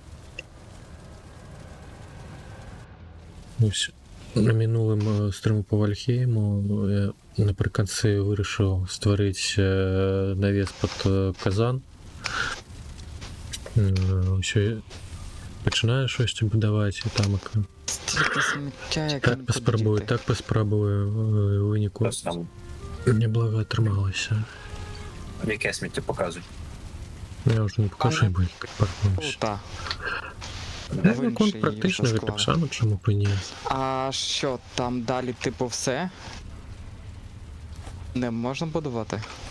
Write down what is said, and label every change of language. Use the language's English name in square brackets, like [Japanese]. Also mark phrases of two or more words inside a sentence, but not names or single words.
[Belarusian] На мінулым стрыму по Вальхейму я напрыканцы вырашыў стварыць навес пад казан. Усё пачынаю штосьці будаваць і там [Ukrainian] Стільки сміття, як [Belarusian] так паспрабую, так паспрабую у выніку. Неблага атрымалася. [Ukrainian] Яке сміття показуй? Я вже не покажу, бо паркнуўся. Та. Конт практичний, так само, чому б і ні. А що, там далі, типу, все? Не можна будувати?